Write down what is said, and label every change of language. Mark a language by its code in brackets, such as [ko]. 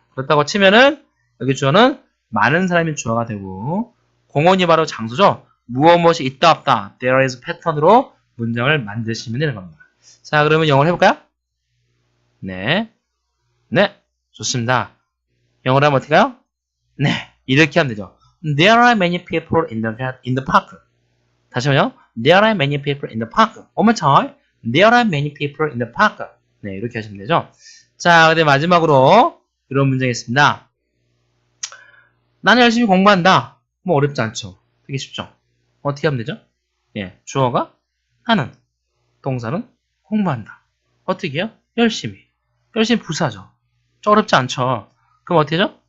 [ko] 그렇다고 치면은, 여기 주어는 많은 사람이 주어가 되고, 공원이 바로 장소죠? 무엇이 있다, 없다. [en] There is [ko] 패턴으로 문장을 만드시면 되는 겁니다. 자, 그러면 영어를 해볼까요? 네. 네. 좋습니다. 영어로 하면 어떻게 가요? 네. 이렇게 하면 되죠. [en] There are many people in the park. [ko] 다시 한번요. [en] There are many people in the park. One more time. There are many people in the park. [ko] 네. 이렇게 하시면 되죠. 자, 근데 마지막으로 이런 문장이 있습니다. 나는 열심히 공부한다. 뭐 어렵지 않죠. 되게 쉽죠. 어떻게 하면 되죠? 예. 주어가 하는. 동사는 공부한다. 어떻게 해요? 열심히. 열심히 부사죠. 어렵지 않죠. 그럼 어떻게 하죠?